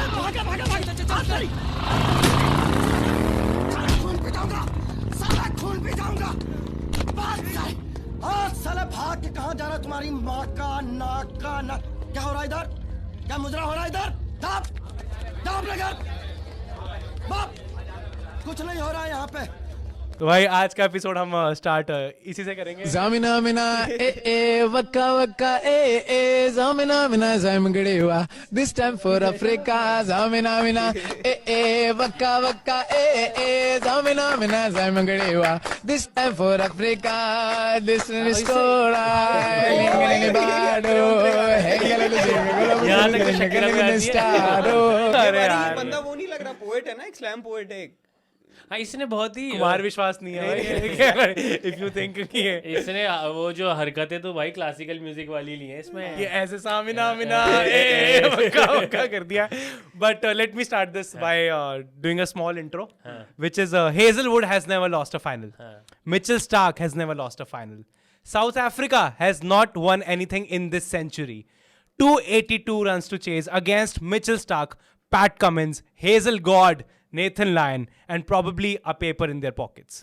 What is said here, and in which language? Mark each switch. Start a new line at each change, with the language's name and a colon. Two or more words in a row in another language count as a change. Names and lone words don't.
Hindi: भागा भागा भागा चल खून पिटाऊंगा साला खून पिटाऊंगा आज साला भाग के कहाँ जा रहा तुम्हारी माँ का नाक का नाक क्या हो रहा इधर क्या मुजरा हो रहा इधर दाप दाप लगा बाप कुछ नहीं हो रहा है यहाँ पे। तो भाई आज का एपिसोड हम स्टार्ट इसी से करेंगे। Zamina mina waka waka zamina mina zamgdewa
English: this time for Africa zamina mina waka waka zamina mina zamgdewa this time for Africa this is story
Hindi: यहाँ तक तो शकीरा भी आती है। अरे यार बंदा वो नहीं लग रहा, पोएट है ना, एक
English: slam poet
Hindi: है। हाँ, इसने बहुत ही कुमार विश्वास नहीं है भाई।
English: If you think कि
Hindi: इसने वो जो हरकतें तो भाई
English: classical music
Hindi: वाली ली है इसमें। ये ऐसे सामिना मिना वक्का वक्का कर दिया।
English: But let me start this by doing a small intro which is Hazelwood has never lost a final. Mitchell Starc has never lost a final. South Africa has not won anything in this century. 282 runs to chase against Mitchell Starc, Pat Cummins, Hazel God, Nathan Lyon, and probably a paper in their pockets.